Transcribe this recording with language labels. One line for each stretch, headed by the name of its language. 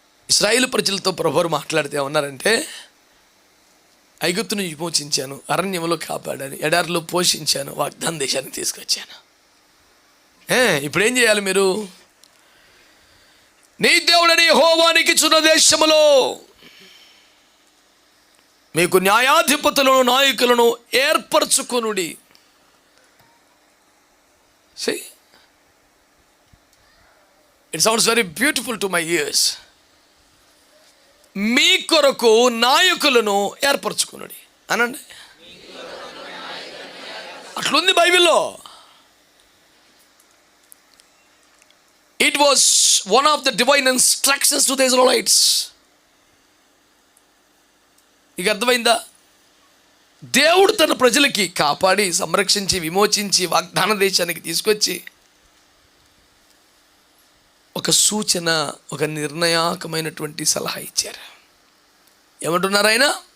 Telugu: ఇశ్రాయేలు ప్రజలతో ప్రభువు మాట్లాడితే ఉన్నారంటే, ఐగుప్తును విమోచించాను, అరణ్యంలో కాపాడాను, ఎడారిలో పోషించాను, వాగ్దాన దేశానికి తీసుకొచ్చాను. ఇప్పుడు ఏం చేయాలి మీరు? నీ దేవుడని యెహోవానికి ఇచ్చిన దేశములో మీకు న్యాయాధిపతులను నాయకులను ఏర్పరచుకొనుడి.
English: See, it sounds very beautiful to my ears.
Telugu: మీ కొరకు నాయకులను ఏర్పరచుకున్నాడు అనండి. అట్లుంది బైబిల్లో.
English: It was one of the divine instructions to the Israelites.
Telugu: ఇక అర్థమైందా? దేవుడు తన ప్రజలకి కాపాడి సంరక్షించి విమోచించి వాగ్దాన దేశానికి తీసుకొచ్చి ఒక సూచన, ఒక నిర్ణయాత్మకమైనటువంటి సలహా ఇచ్చారు. ఏమంటున్నారు ఆయన?